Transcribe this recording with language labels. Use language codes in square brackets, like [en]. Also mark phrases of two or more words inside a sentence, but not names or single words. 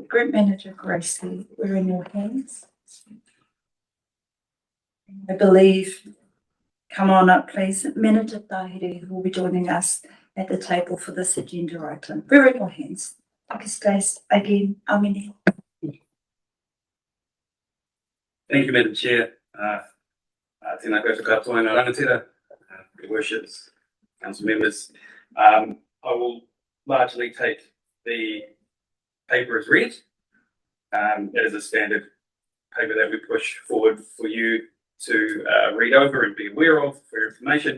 [en] Group Manager Gracie, we're in your hands. I believe, come on up, please, Manager Tahiri, who will be joining us at the table for this agenda item. We're in your hands. Stace, again, Amini. Thank you, Madam Chair. [mi] Tēnā koutou katoa ngā rangatira, [en] Your Worships, Council members. I will largely take the paper as read. It is a standard paper that we push forward for you to read over and be aware of for your information.